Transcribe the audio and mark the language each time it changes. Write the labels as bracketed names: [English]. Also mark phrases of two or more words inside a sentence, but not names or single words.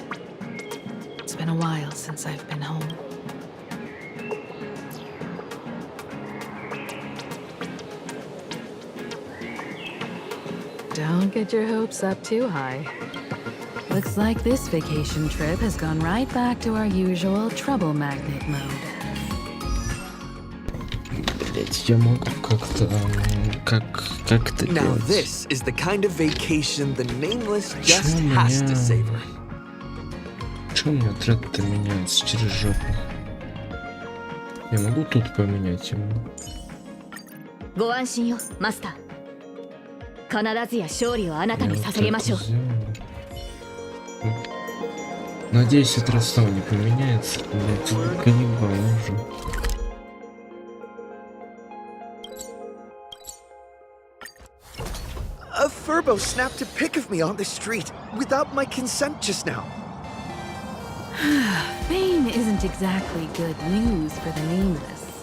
[English] It's been a while since I've been home. Don't get your hopes up too high. Looks like this vacation trip has gone right back to our usual trouble magnet mode. [Russian] Блять, я могу как-то... Как это [English] Now [Russian] делать? [English] this is the kind of vacation the Nameless just has to savor. [Russian] Чё у меня отряд-то меняется через жопу? Я могу тут поменять ему? [Japanese] ご安心よ、マスター。必ずや勝利をあなたに捧げましょう。 [Russian] Надеюсь, это снова не поменяется. Блять, каннибал уже. [English] A furbo snapped a pic of me on the street without my consent just now. Fame isn't exactly good news for the Nameless.